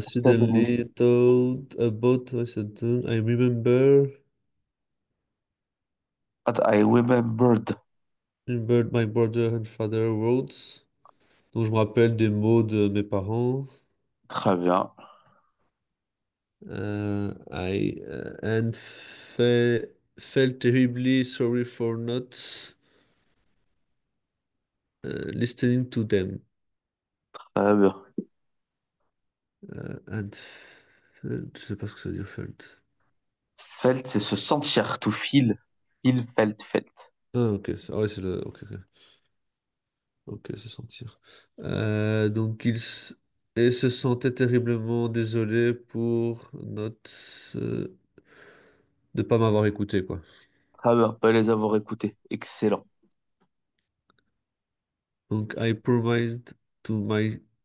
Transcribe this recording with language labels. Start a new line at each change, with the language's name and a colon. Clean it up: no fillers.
English: suddenly thought about.
French: Ouais, c'est
English: done. I remember.
French: attends,
English: I remembered. Remembered my brother and father words.
French: Donc, je me rappelle des mots de mes parents. Très bien.
English: And felt terribly sorry for not listening to them.
French: Très bien. And je sais pas ce que ça veut dire felt.
English: Felt,
French: c'est se sentir.
English: To feel. Feel, felt, felt.
French: Ah, ok, ouais, c'est le. Ok, ok. Ok, se sentir. Donc, et se sentait terriblement désolé pour notre de pas m'avoir écouté, quoi. Très bien. Pas les avoir écoutés. Excellent. Donc,
English: I promised to myself